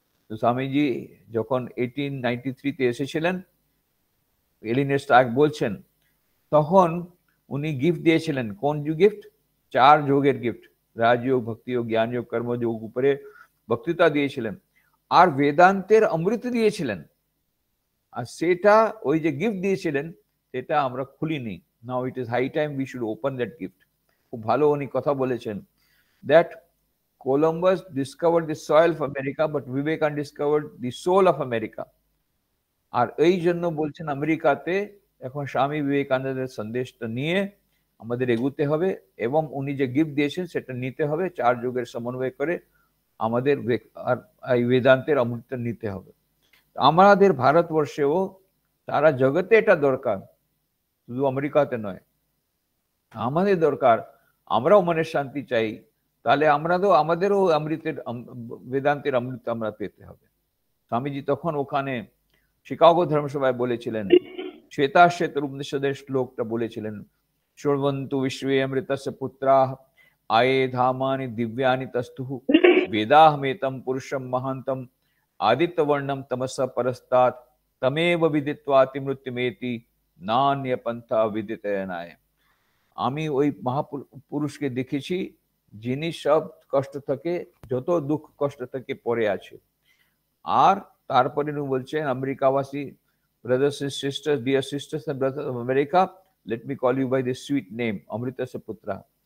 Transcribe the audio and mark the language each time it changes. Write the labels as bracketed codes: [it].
[bn] তো স্বামীজি যখন 1893-তে এসেছিলেন, এলিনার স্টার্ক বলছেন, তখন উনি গিফট দিয়েছিলেন। কোন গিফট? 4 যোগের গিফট, রাজযোগ, ভক্তি যোগ, জ্ঞান যোগ, কর্মযোগ উপরে বক্তৃতা দিয়েছিলেন, আর বেদান্তের অমৃত দিয়েছিলেন। আর সেটা ওই যে গিফট দিয়েছিলেন সেটা আমরা খুলিনি। [en] Now it is high time we should open that gift. [bn] খুব ভালো উনি কথা বলেছেন, [en] That Columbus discovered the soil of America, but Vivekananda discovered the soul of America. [bn] আর এই জন্য বলছেন আমেরিকাতে এখন স্বামী বিবেকানন্দের সন্দেশটা নিয়ে আমাদের এগুতে হবে, এবং উনি যে গিফট দিয়েছেন সেটা নিতে হবে, 4 যুগের সমন্বয় করে আমাদের এই বেদান্তের অমৃত নিতে হবে। আমাদের ভারতবর্ষেও সারা জগতে এটা দরকার, শুধু আমেরিকাতে নয়, আমাদের দরকার। আমরাও মনের শান্তি চাই, তাহলে আমাদেরও অমৃতের বেদান্তের অমৃত আমরা পেতে হবে। স্বামীজি তখন ওখানে শিকাগো ধর্মসভায় বলেছিলেন, শ্বেতাশ্বেত উপনিষদের শ্লোকটা বলেছিলেন, [sa] শৃण्वन्तु विश्वे अमृतस्य पुत्राः आये धामानि दिव्यानि तस्थुः वेदाहमेतं पुरुषं महान्तं आदित्यवर्णं तमसः परस्तात् तमेव विदित्वाति मृत्युमेति नान्य पंथा विदितयनाय। [bn] আমি ওই মহাপুরুষকে দেখেছি যিনি সব কষ্ট থেকে, যত দুঃখ কষ্ট থেকে পড়ে আছে। আর তারপরে উনি বলছেন, আমেরিকাবাসী [en] brothers and sisters, dear sisters and brothers of America, let me call you by this sweet name, Amritasa Putra.